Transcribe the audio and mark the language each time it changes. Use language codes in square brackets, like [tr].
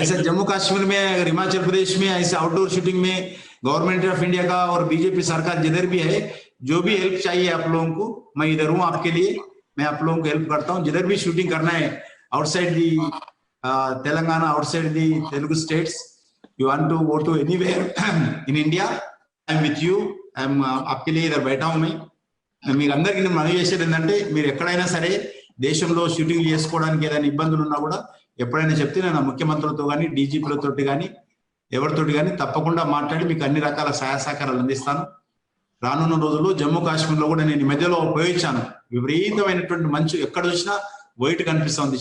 [hi] ऐसा जम्मू कश्मीर में, अगर हिमाचल प्रदेश में ऐसे आउटडोर शूटिंग में गवर्नमेंट ऑफ इंडिया का और बीजेपी सरकार जिधर भी है, जो भी हेल्प चाहिए आप लोगों को, मैं इधर हूँ आपके लिए. मैं आप लोगों को हेल्प करता हूँ. जिधर भी शूटिंग करना है [en] Outside the Telangana, outside the Telugu states, You want to go to anywhere in India, I'm with you. I'm [hi] आपके लिए इधर बैठा हूं मैं. [te] మీకు అందరికీ నేను మనవి చేసేది ఏంటంటే మీరు ఎక్కడైనా సరే దేశంలో షూటింగ్ చేసుకోవడానికి ఏదైనా ఇబ్బందులు ఉన్నా కూడా ఎప్పుడైనా చెప్తే నేను ముఖ్యమంత్రులతో కానీ డీజీపీలతో కానీ ఎవరితోటి కానీ తప్పకుండా మాట్లాడి మీకు అన్ని రకాల సహాయ సహకారాలు అందిస్తాను. రానున్న రోజుల్లో జమ్మూ కాశ్మీర్లో కూడా నేను మధ్యలో ఉపయోగించాను. విపరీతమైనటువంటి మంచు ఎక్కడ చూసినా వైట్ కనిపిస్తుంది.